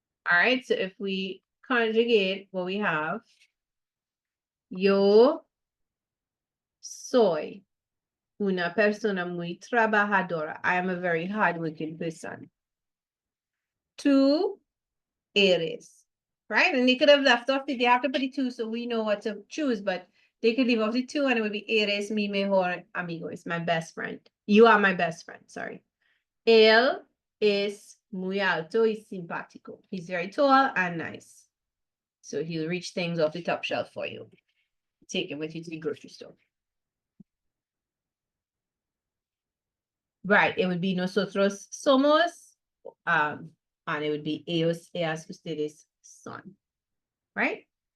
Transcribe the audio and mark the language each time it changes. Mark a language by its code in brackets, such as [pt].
[en] All right, so if we conjugate what we have, [es] yo soy una persona muy trabajadora. [en] I am a very hardworking person. [es] Tú eres, [en] right? And they could have left off the, they have to put the two so we know what to choose, but they could leave off the two and it would be [es] eres mi mejor amigo. [en] It's my best friend. You are my best friend, sorry. [es] Él es muy alto y simpático. [en] He's very tall and nice. So he'll reach things off the top shelf for you. Take him with you to the grocery store. Right, it would be [es] nosotros somos, [en] and it would be [es] ellos, ellas, ustedes son, [en] right?